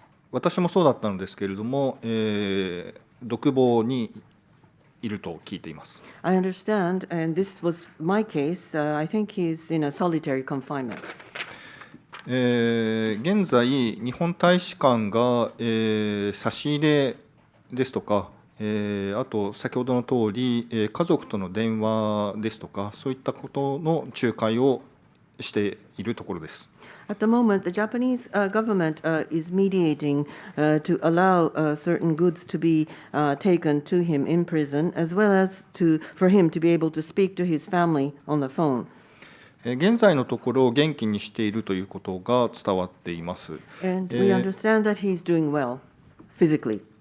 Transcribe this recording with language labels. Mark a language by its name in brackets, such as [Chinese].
[Japanese] 私もそうだったのですけれども、独房にいると聞いています。 [English] I understand, and this was my case. I think he's in a solitary confinement. [Japanese] 現在、日本大使館が、差し入れですとか、あと先ほどの通り、家族との電話ですとか、そういったことの仲介をしているところです。 [English] At the moment, the Japanese government is mediating to allow certain goods to be taken to him in prison, as well as for him to be able to speak to his family on the phone. [Japanese] 現在のところ元気にしているということが伝わっています。 [English] And we understand that he's doing well physically.